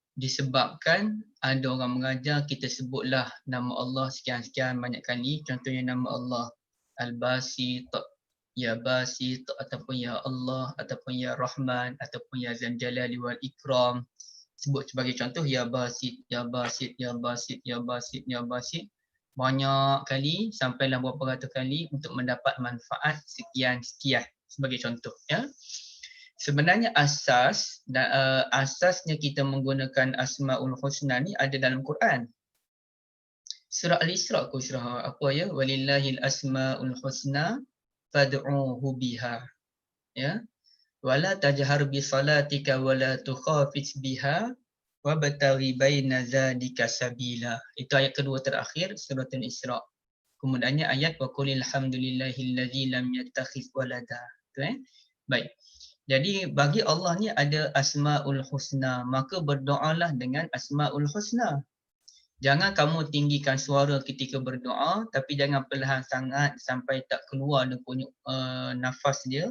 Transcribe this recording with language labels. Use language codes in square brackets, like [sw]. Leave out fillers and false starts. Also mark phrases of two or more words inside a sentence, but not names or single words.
[ms] disebabkan ada orang mengajar kita sebutlah nama Allah sekian-sekian banyak kali. Contohnya nama Allah Al-Basit, Ya Basit, ataupun Ya Allah, ataupun Ya Rahman, ataupun Ya Zal Jalali wal Ikram. Sebut sebagai contoh Ya Basit, Ya Basit, Ya Basit, Ya Basit, Ya Basit. Banyak kali, sampailah berapa ratus kali untuk mendapat manfaat sekian-sekian sebagai contoh. Ya. Sebenarnya asasnya kita menggunakan Asmaul Husna ni ada dalam Quran. Surah Al-Isra ke surah apa ya? [ar] ولله الأسماء الحسنى فادعوه بها. [ms] Ya. [ar] ولا تجهر بصلاتك ولا تخافت بها وابتغ بين ذلك سبيلا. [ms] Itu ayat kedua terakhir surah Al-Isra. Kemudiannya ayat [ar] وقل الحمد لله الذي لم يتخذ ولدا. [ms] Baik. Jadi bagi Allah ni ada Asmaul Husna, maka berdoalah dengan Asmaul Husna. Jangan kamu tinggikan suara ketika berdoa, tapi jangan perlahan sangat sampai tak keluar dia punya nafas dia.